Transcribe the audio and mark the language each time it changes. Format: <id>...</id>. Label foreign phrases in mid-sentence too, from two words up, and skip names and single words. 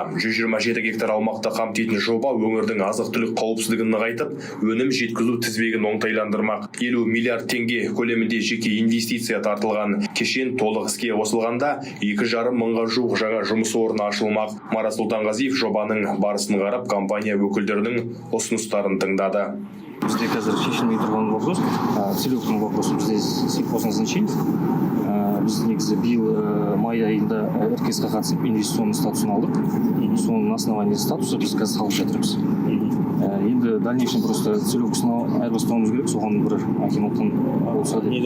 <kk>127 гектар аумақты қамтитын жоба өңірдің азық-түлік қауіпсіздігін нығайтып, өнім жеткізу тізбегін оңтайландырмақ. 50 миллиард теңге көлемінде жеке инвестиция тартылған. Кешен толық іске қосылғанда 2,5 мыңға жуық жаңа жұмыс орны ашылмақ. Марат Сұлтанғазиев жобаның барысын қарап, компания өкілдерінің ұсыныстарын тыңдады. Бізде қазір шешілмей тұрған вопрос,</kk> <ru>целевой вопрос</ru> <kk>бізде сельхозназначение. Біз негізі биыл май айында РКС-ға қатысып инвестиционный статусын алдық. Соның основании статусы біз қазір салып жатырмыз. Енді</kk> <ru>дальнейшем просто</ru> <kk>целевкасына айырбастауымыз керек, соған бір акиматтан болса деп.</kk>